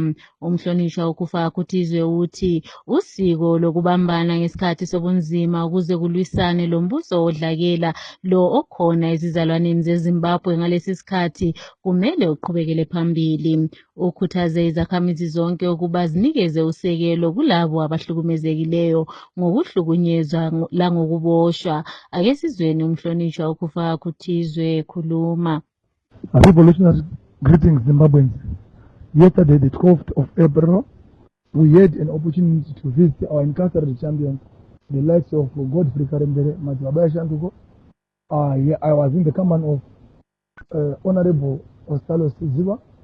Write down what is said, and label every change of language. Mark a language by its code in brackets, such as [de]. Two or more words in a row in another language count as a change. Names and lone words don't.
[nd] Umhlonishwa uKufaha Kuthizwe uthi usiko lokubambana ngesikhathi sobunzima ukuze kulwisane lombuso odlakela lo okhona ezizalwaneni zeZimbabwe ngalesi sikhathi kumele uqhubekele phambili. Ukhuthaze izakhamizi zonke ukuba zinikeze usekelo kulabo abahlukumezekileyo ngokuhlukunyezwa langokuboshwa. Ake sizweni umhlonishwa uKufaha Kuthizwe khuluma. [en] Revolutionary greetings, Zimbabweans. Yesterday, the 12th of April, we had an opportunity to visit our incarcerated champions, the likes of Godfrey Karembere, Matsibaba Beshanduko. I was in the command of Honorable Stalos Siziba.